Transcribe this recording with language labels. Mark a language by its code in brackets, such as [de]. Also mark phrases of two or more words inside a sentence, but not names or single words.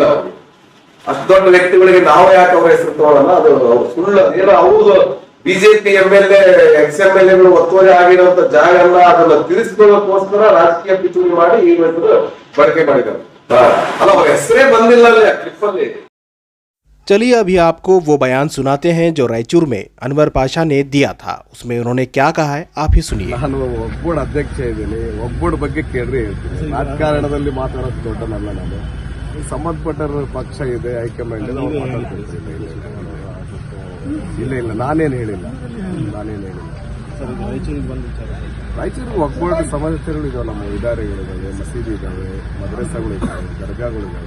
[kn] ಅವ್ರಿಗೆ ಅಷ್ಟು ದೊಡ್ಡ ವ್ಯಕ್ತಿಗಳಿಗೆ ನಾವು ಯಾಕೆ ಅವರ ಹೆಸರು ತಗೊಳ್ಳಲ್ಲ? ಅದು ಸುಳ್ಳು ಏನೋ ಅವ್ರದ್ದು ಬಿಜೆಪಿ ಎಂಎಲ್ಎ ಎಕ್ಸ್-ಎಂಎಲ್ಎಗಳು ಒತ್ತುವರಿ ಆಗಿರುವಂತ ಜಾಗ ಅಲ್ಲ, ಅದನ್ನ ತಿರ್ಸ್ಕೊಳ್ಳೋಕೋಸ್ಕರ ರಾಜಕೀಯ ಪಿತೂರಿ ಮಾಡಿ ಈ ಹೆಸರು ಬಳಕೆ ಮಾಡಿದ್ದಾರೆ। ಅಲ್ಲ, ಅವ್ರ ಹೆಸರೇ ಬಂದಿಲ್ಲ ಅಲ್ಲಿ ಕ್ಲಿಪ್ ಅಲ್ಲಿ। [hi] चलिए अभी आपको वो बयान सुनाते हैं जो रायचूर में अनवर पाशा ने दिया था। उसमें उन्होंने क्या कहा है, आप ही सुनिए। [kn] ನಾನು ಒಬ್ಬ ಅಧ್ಯಕ್ಷ ಇದ್ದೀನಿ, ಒಬ್ಬ ಬಗ್ಗೆ ಕೇಳ್ರಿ ಹೇಳ್ತೀನಿ। ರಾಜಕಾರಣದಲ್ಲಿ ಮಾತಾಡೋದು ದೊಡ್ಡನಲ್ಲ ನಾನು। ಸಂಬಂಧಪಟ್ಟ ಪಕ್ಷ ಇದೆ, ಹೈಕಮಾಂಡ್ ಇದೆ, ಅವ್ರು ಮಾತಾಡ್ತಿರ್ತೀನಿ। ಇಲ್ಲ ನಾನೇನು ಹೇಳಿಲ್ಲ। ರಾಯಚೂರಿಗೆ ಒಗ್ಗೂಡಿದ ಸಮಸ್ಯೆಗಳು ಇದಾವೆ, ನಮ್ಮ ಇದಾರೆಗಳಿದ್ದಾವೆ, ಮಸೀದಿ ಇದ್ದಾವೆ, ಮದ್ರಸಾಗಳಿದ್ದಾವೆ, ದರ್ಗಾಗಳಿದ್ದಾವೆ।